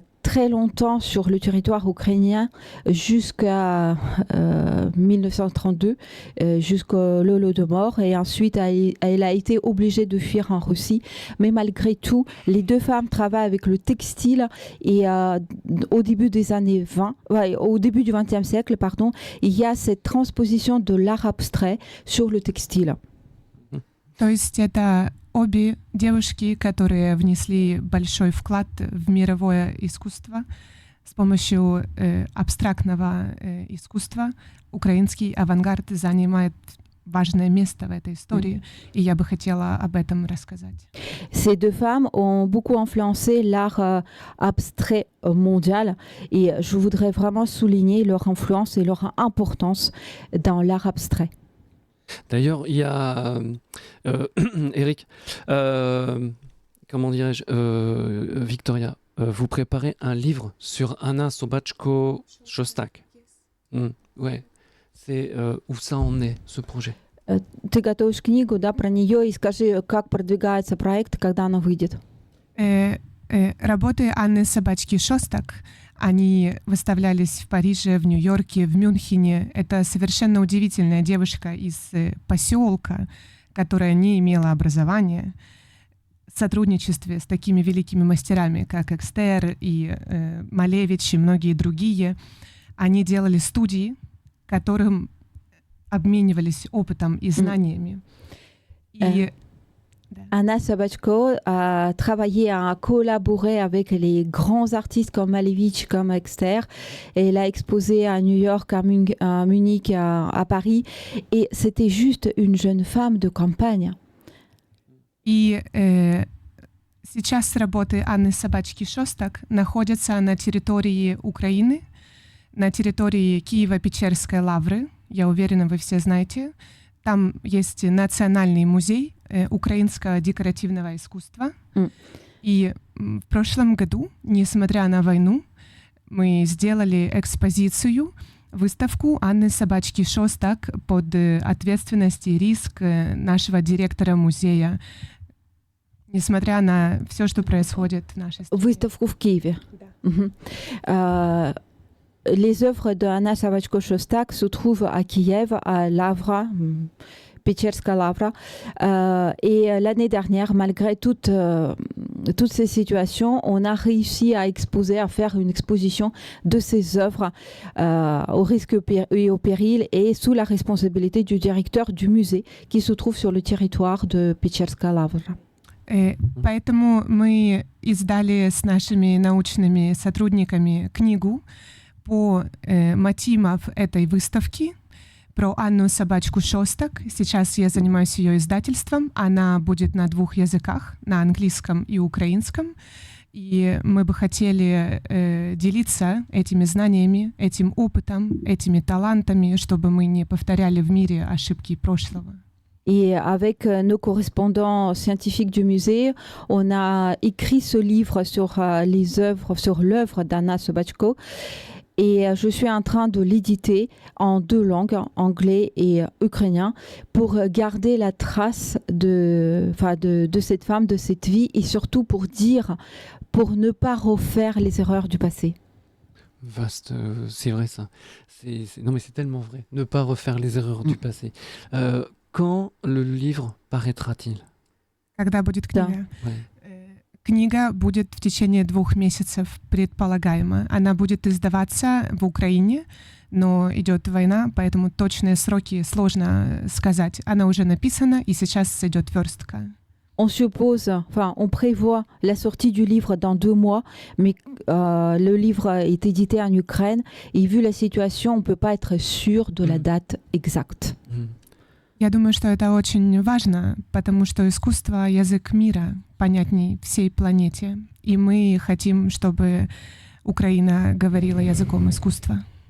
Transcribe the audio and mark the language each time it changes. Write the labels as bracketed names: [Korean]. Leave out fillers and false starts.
[French] très longtemps sur le territoire ukrainien jusqu'à 1932, jusqu'au Holodomor, et ensuite elle a été obligée de fuir en Russie. Mais malgré tout, les deux femmes travaillent avec le textile et au début des années 20, au début du XXe siècle, pardon, il y a cette transposition de l'art abstrait sur le textile. [Russian] То есть это обе девушки, которые внесли большой вклад в мировое искусство с помощью абстрактного искусства. Украинский авангард занимает важное место в этой истории, и я бы хотела об этом рассказать. [French] Ces deux femmes ont beaucoup influencé l'art abstrait mondial, et je voudrais vraiment souligner leur influence et leur importance dans l'art abstrait. D'ailleurs, il y a Eric, comment dirais-je, Victoria, vous préparez un livre sur Anna Sobachko-Shostak. Ouais, c'est où ça en est, ce projet? [Russian] Ты готовишь книгу, да, про нее, и скажи, как продвигается проект, когда она выйдет. Работы Анны Собачки-Шостак, они выставлялись в Париже, в Нью-Йорке, в Мюнхене. Это совершенно удивительная девушка из поселка, которая не имела образования. В сотрудничестве с такими великими мастерами, как Экстер и Малевич и многие другие, они делали студии, которым обменивались опытом и знаниями. И [French] Anna Sobachko a travaillé, a collaboré avec les grands artistes comme Malevich, comme Exter, et elle a exposé à New York, à Munich, à Paris, et c'était juste une jeune femme de campagne. [Russian] И сейчас работы Анны Собачки-Шостак находятся на территории Украины, на территории Киево-Печерской лавры. Я уверена, вы все знаете. Там есть Национальный музей украинского декоративного искусства. И в прошлом году, несмотря на войну, мы сделали экспозицию, выставку Анны Собачки-Шостак под ответственность и риск нашего директора музея, несмотря на все, что происходит в нашей стране. Выставку в Киеве. Да. [French] Les œuvres de Anna Sobachko-Shostak se trouvent à Kiev, à Lavra, Pечерская Lavra. Et l'année dernière, malgré toutes ces situations, on a réussi à exposer, à faire une exposition de ces œuvres au risque et au péril, et sous la responsabilité du directeur du musée qui se trouve sur le territoire de Pечерская Lavra. [Russian] Поэтому мы издали с нашими научными сотрудниками книгу по мотивам этой выставки про Анну Собачку-Шостак. Сейчас я занимаюсь ее издательством. Она будет на 2 языках, на английском и украинском. И мы бы хотели делиться этими знаниями, этим опытом, этими талантами, чтобы мы не повторяли в мире ошибки прошлого. [French] Et avec nos correspondants scientifiques du musée, on a écrit ce livre sur les œuvres, sur l'œuvre d'Anna Sobachko. Et je suis en train de l'éditer en 2 langues, anglais et ukrainien, pour garder la trace de cette femme, de cette vie, et surtout pour ne pas refaire les erreurs du passé. Vaste, c'est vrai ça. Non mais c'est tellement vrai. Ne pas refaire les erreurs du passé. Quand le livre paraîtra-t-il? [Russian] Когда будет книга? Да. Книга будет в течение 2 месяцев, предполагаемо. Она будет издаваться в Украине, но идет война, поэтому точные сроки сложно сказать. Она уже написана, и сейчас идет верстка. [French] On prévoit la sortie du livre dans 2 mois, mais le livre est édité en Ukraine, et vu la situation, on ne peut pas être sûr de la date exacte. [Russian] Я думаю, что это очень важно, потому что искусство — язык мира, понятней всей планете. И мы хотим, чтобы Украина говорила языком искусства.